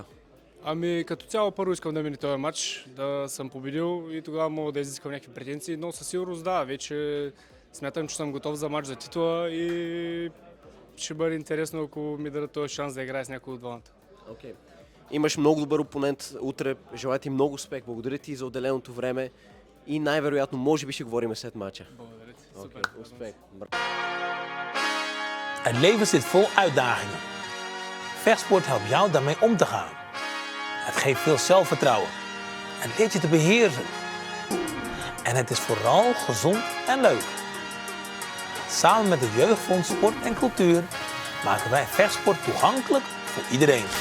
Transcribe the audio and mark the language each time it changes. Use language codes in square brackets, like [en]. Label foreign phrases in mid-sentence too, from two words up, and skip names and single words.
[bg] Ами като цяло първо искам да мине този матч, да съм победил и тогава мога да изискам някакви претенции, но със сигурност да, вече смятам, че съм готов за матч за титла и ще бъде интересно, ако ми дадат този шанс да играя с някой от двамата. Имаш много добър опонент утре, желая ти много успех, благодаря ти за отделеното време и най-вероятно може би ще говорим след матча. Благодаря ти. Супер. Успех. [nl] Het leven zit vol uitdagingen. Vechtsport helpt jou daarmee om te gaan. Het geeft veel zelfvertrouwen. Het leert je te beheersen. En het is vooral gezond en leuk. Samen met het Jeugdfonds Sport en Cultuur maken wij vechtsport toegankelijk voor iedereen.